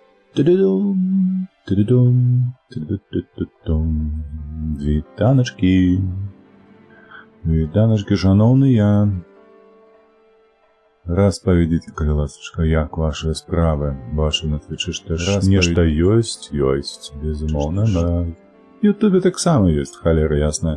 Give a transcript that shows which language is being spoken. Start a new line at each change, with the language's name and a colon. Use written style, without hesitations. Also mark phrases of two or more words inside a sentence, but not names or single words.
Belarusian: Ту-ду-дум, ту-ду-дум, ту-ду-ду-ду-дум. Вітаночки. Вітаночки, шановныя. Распавядзіце, калі ласачка, як вашыя справы? Вашы на Твічы ж нешта ёсць? Ёсць, безумоўна. На Ютубе таксама ёсць, халера ясная.